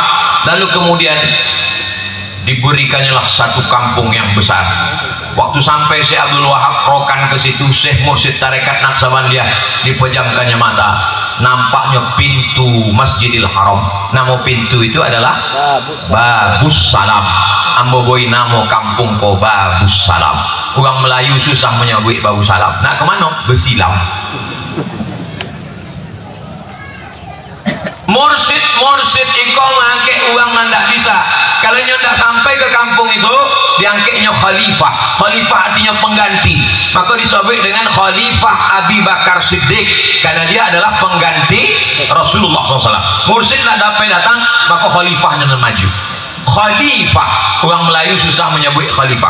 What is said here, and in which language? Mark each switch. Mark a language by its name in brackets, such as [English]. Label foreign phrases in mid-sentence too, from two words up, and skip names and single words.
[Indonesian] Lalu kemudian diberikannya lah satu kampung yang besar. Waktu sampai Syekh Abdul Wahab rokan ke situ, Syekh Mursyid tarekat Naqsabandiyah dipejamkannya mata, nampaknya pintu Masjidil Haram. Nama pintu itu adalah Babus Salam. [Minangkabau] Ambo boy namo kampung ko Babus Salam. [Indonesian] Orang Melayu susah menyebut Babus Salam. Nak kemana? Besilam. [Minangkabau] Mursyid iko ngangke uang ndak bisa. [Indonesian] Kalau ndak sampai ke kampung itu, diangketnya khalifah. Khalifah artinya pengganti. Maka disebut dengan Khalifah Abi Bakar Siddiq, karena dia adalah pengganti Rasulullah SAW. Mursyid nak dapat datang, maka khalifahnya maju. Khalifah, orang Melayu susah menyebut khalifah.